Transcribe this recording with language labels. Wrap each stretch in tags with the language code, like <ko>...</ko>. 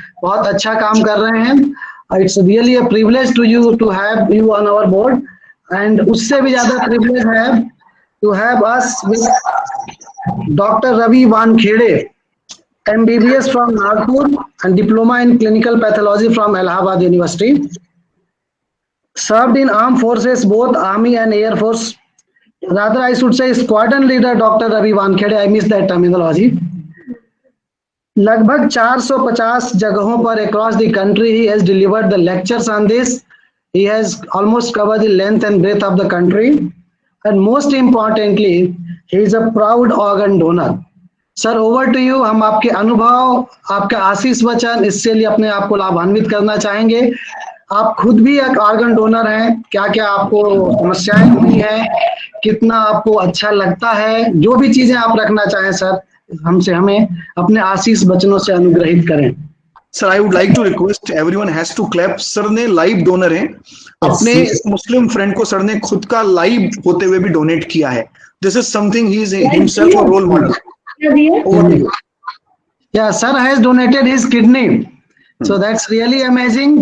<hi>बहुत अच्छा काम कर रहे हैं।</hi> <en>it's really a privilege to have you on our board, and</en> <hi>उससे भी ज्यादा प्रिविलेज है</hi> <en>To have us with doctor Ravi Wankhede, MBBS from Nagpur and Diploma in Clinical Pathology from Allahabad University. Served in armed forces, both Army and Air Force. Rather, I should say Squadron Leader Dr. Ravi Wankhede. I missed that terminology.</en> <hi>लगभग 450 जगहों पर</hi> <en>across the country he has delivered the lectures on this. He has almost covered the length and breadth of the country. And most importantly, he is a proud organ donor. Sir over to you.</en> <hi>हम आपके अनुभव, आपका आशीष वचन, इससे लिए अपने आप को लाभान्वित करना चाहेंगे। आप खुद भी एक ऑर्गन डोनर हैं, क्या क्या आपको समस्याएं हुई हैं, कितना आपको अच्छा लगता है, जो भी चीजें आप रखना चाहें सर, हमसे हमें अपने आशीष वचनों से अनुग्रहित करें।</hi> <en>Sir I would like to request everyone has to clap.</en> <hi>Sir ने लाइव डोनर हैं, अपने मुस्लिम फ्रेंड को सर ने खुद का लाइव होते हुए भी डोनेट किया है।</hi> <en>This is something he is himself a role model. Yeah, sir has donated his kidney. So that's really amazing.</en>